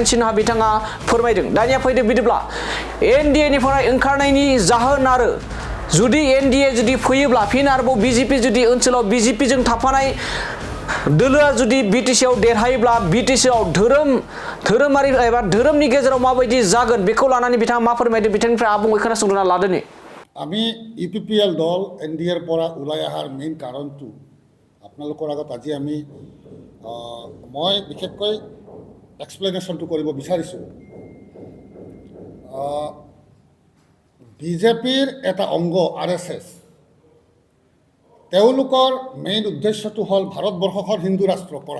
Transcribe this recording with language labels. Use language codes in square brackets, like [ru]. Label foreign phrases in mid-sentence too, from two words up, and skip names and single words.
[brx] सिन्हा बिथाङा फोरमायदों दानिया फैदो बिदिब्ला एनडीए निफ्राय ओंखारनायनि जाहोन आरो जुदि एनडीए जुदि फैयोब्ला फिन आरोबाव बीजेपी जुदि ओनसोलाव बीजेपी जों थाफानाय दोलोआ जुदि बीटीसी आव देरहायोब्ला बीटीसी आव धोरोमारि एबा धोरोमनि गेजेराव माबायदि जागोन बेखौ लानानै बिथाङा मा फोरमायदों बिथांनिफ्राय आबुङै खोनासंना लादोनि [as] আমি ইউপিপিএল দল এনডিএৰ পৰা ওলাই অহাৰ মেইন কাৰণটো আপোনালোকৰ আগত আজি মই বিশেষকৈ এক্সপ্লেনেশ্যনটো কৰিব বিচাৰিছোঁ বিজেপিৰ এটা অংগ আৰএছএছ তেওঁলোকৰ মেইন উদ্দেশ্যটো হ'ল ভাৰতবৰ্ষখন হিন্দু ৰাষ্ট্ৰ কৰা